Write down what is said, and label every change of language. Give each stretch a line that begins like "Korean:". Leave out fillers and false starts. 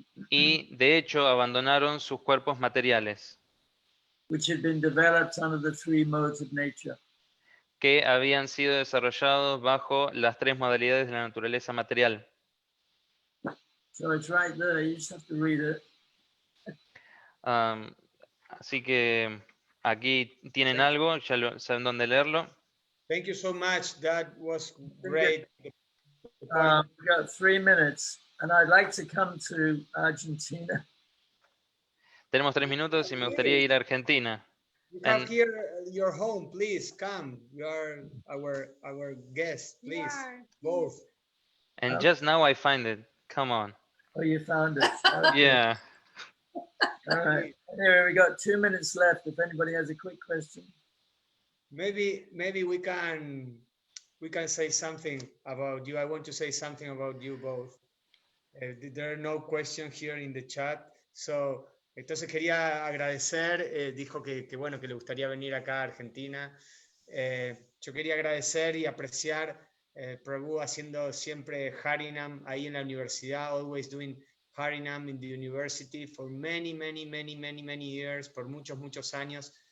Spanish: Y de hecho abandonaron sus cuerpos materiales,
English: which had been developed under the 3 modes of nature.
Spanish: que habían sido desarrollados bajo las 3 modalidades de la naturaleza material.
English: So it's right there, you just have to read it.
Spanish: Así que aquí tienen algo, ya saben dónde leerlo.
English: Thank you so much. That was great. We've got 3 minutes, and I'd like to come to Argentina.
Spanish: Tenemos 3 minutos y me gustaría ir a Argentina.
English: You have here your home. Please come. You are our guest. Please, both. And just now I find it. Come on. Oh, you found it. Okay. Yeah. All right. Anyway, we got 2 minutes left. If anybody has a quick question. Maybe we can say something about you. I want to say something about you both. There are no questions here in the chat.
Spanish: So, entonces quería agradecer, dijo que bueno, que le gustaría venir acá a Argentina. Yo quería agradecer y apreciar Prabhu haciendo siempre Harinam ahí en la universidad,
English: always doing Harinam in the university for many years,
Spanish: por muchos años.